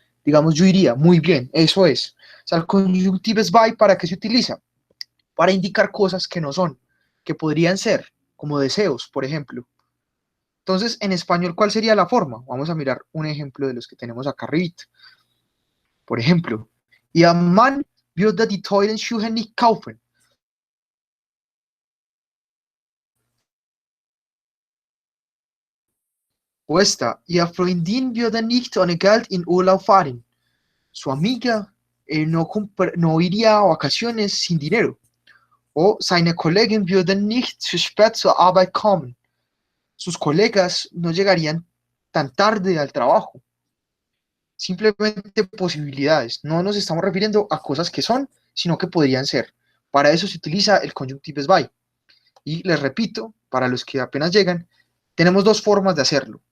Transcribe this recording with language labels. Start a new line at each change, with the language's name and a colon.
Spanish: Digamos, yo iría, muy bien, eso es. O sea, el conjunctives by, ¿para qué se utiliza? Para indicar cosas que no son, que podrían ser, como deseos, por ejemplo. Entonces, en español, ¿cuál sería la forma? Vamos a mirar un ejemplo de los que tenemos acá arriba. Por ejemplo,
German: Ihr Mann würde die teuren Schuhe nicht kaufen.
Spanish: O esta,
German: Ihr Freundin würde nicht ohne Geld in Urlaub fahren.
Spanish: Su amiga no iría a vacaciones sin dinero.
German: O seine Kollegen würden nicht zu spät zur Arbeit kommen.
Spanish: Sus colegas no llegarían tan tarde al trabajo. Simplemente posibilidades. No nos estamos refiriendo a cosas que son, sino que podrían ser. Para eso se utiliza el conjunctives by. Y les repito, para los que apenas llegan, tenemos dos formas de hacerlo.